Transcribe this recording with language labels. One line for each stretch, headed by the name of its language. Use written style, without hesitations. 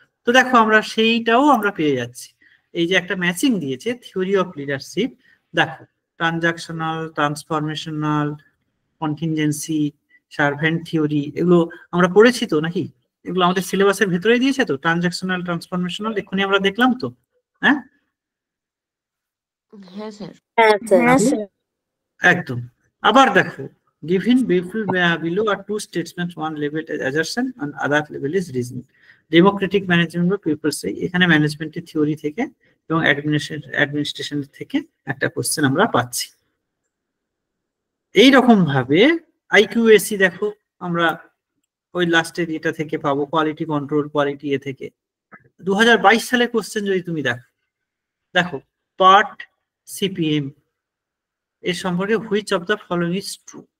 Bangla: তো দেখো আমরা সেইটাও আমরা পেয়ে যাচ্ছি। এই যে একটা ম্যাচিং দিয়েছে থিওরি অফ লিডারশিপ, দেখো transactional, transformational, contingency, servant theory, এগুলো আমরা পড়েছি তো নাকি? এগুলো আমাদের সিলেবাসের ভেতরে দিয়েছে তো, ট্রানজাকশনাল, ট্রান্সফরমেশনাল এক্ষুনি আমরা দেখলাম তো, হ্যাঁ? হ্যাঁ স্যার। হ্যাঁ স্যার। একদম। আবার দেখো
English: given below are two statements, one labeled as assertion and other label is reasoning.
Bangla: Democratic management বা পিপলস, এখানে ম্যানেজমেন্টের থিওরি থেকে এবং অ্যাডমিনিস্ট্রেশন থেকে একটা কোশ্চেন আমরা পাচ্ছি। এইরকম ভাবে আইকিউএসি দেখো আমরা ওই লাস্টের এটা থেকে পাবো, কোয়ালিটি কন্ট্রোল, কোয়ালিটি এ থেকে 2022 সালের কোশ্চেন যদি তুমি দেখো, দেখো পার্ট সিপিএম এর সম্পর্কে
English: Which of the following is true.